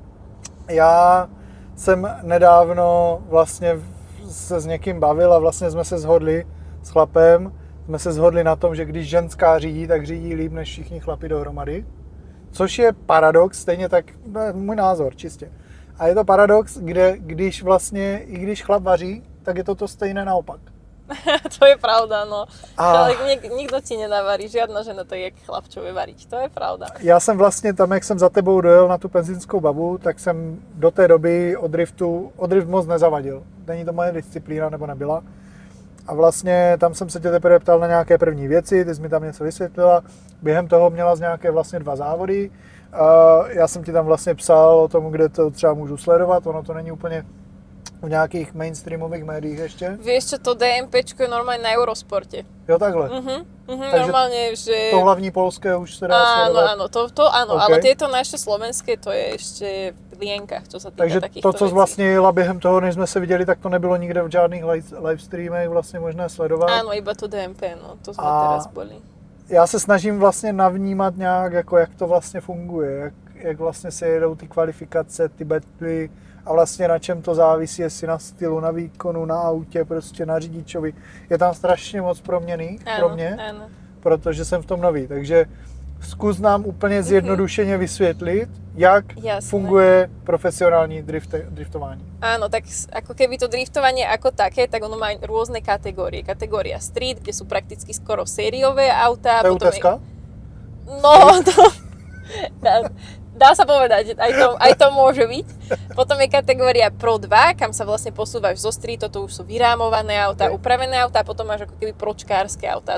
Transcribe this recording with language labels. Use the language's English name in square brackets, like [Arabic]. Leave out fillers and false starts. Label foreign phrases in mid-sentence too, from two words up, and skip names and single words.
[Czech] Já jsem nedávno vlastně se s někým bavil a vlastně jsme se shodli s chlapem, jsme se shodli na tom, že když ženská řídí, tak řídí líp než všichni chlapi dohromady. Což je paradox, stejně tak, můj názor čistě. A je to paradox, kde když vlastně, i když chlap vaří, tak je to stejné naopak. To je pravda, no. [Slovak] Ale nikto ti nenavarí, žiadna žena to je jak chlap, čo vie variť. [Czech] To je pravda. Já jsem vlastně tam, jak jsem za tebou dojel na tu penzínskou babu, tak jsem do té doby o drift moc nezavadil. Není to moje disciplína, nebo nebyla. A vlastně tam jsem se tě teprve ptal na nějaké první věci, ty jsi mi tam něco vysvětlila. Během toho měla z nějaké vlastně 2 závody. Já jsem ti tam vlastně psal o tom, kde to třeba můžu sledovat, ono to není úplně v nějakých mainstreamových médiích ještě. [Slovak] Vieš čo, to DMPčko je normálne na Eurosporte. [Czech] Jo, takhle. Takže [Slovak] normálne, že... [Czech] To hlavní polské už se dá sledovat. [Slovak] Áno, to áno, Okay. ale tieto naše slovenské, to je ešte v lienkach, čo sa týka [Czech] Takže [Slovak] takýchto [Czech] to, co [Slovak] vecí. [Czech] vlastně jela během toho, než jsme se viděli, tak to nebylo nikde v žádných livestreamech vlastně možné sledovat. [Slovak] Áno, iba to DMP, no, to sme teraz boli. [Czech] Já se snažím vlastně navnímat nějak, jako jak to vlastně funguje, jak vlastně se jedou ty kvalifikace, ty battly a vlastně na čem to závisí, jestli na stylu, na výkonu, na autě, prostě na řidičovi. Je tam strašně moc proměnných pro mě, protože jsem v tom nový, takže zkus nám úplně zjednodušeně vysvětlit, jak funguje profesionální driftování. [Slovak] Áno, tak ako keby to driftovanie ako také, tak ono má rôzne kategórie. Kategória street, kde sú prakticky skoro sériové autá. To je UTSka? No, to... Dá sa povedať, aj to môže byť. Potom je kategória Pro 2, kam sa vlastne posúvaš zo streetu, to už sú vyrámované autá, upravené autá, a potom máš ako keby pročkárske autá.